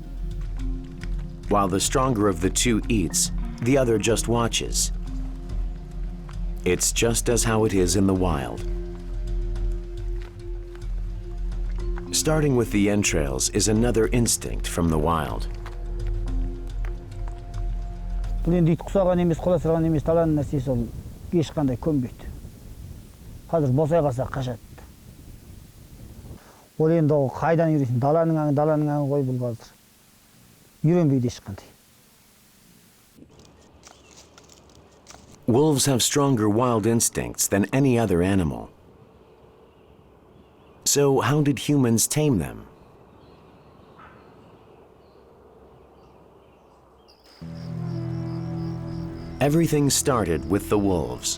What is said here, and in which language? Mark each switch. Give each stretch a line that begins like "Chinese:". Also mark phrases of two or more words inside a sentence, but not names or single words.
English: While the stronger of the two eats, the other just watches. It's just as how it is in the wild. Starting with the entrails is another instinct from the wild.
Kazakh: Бұл енді ит құсаған емес, қола сырған емес, таланың нәрсесі ол ешқандай көнбейді. Қазір босай қалса қашады. Ол енді ол қайдан үйренсін? Даланың аңы ғой бұл қазір. Үйренбейді ешқандай.
English: Wolves have stronger wild instincts than any other animal. So how did humans tame them? Everything started with the wolves.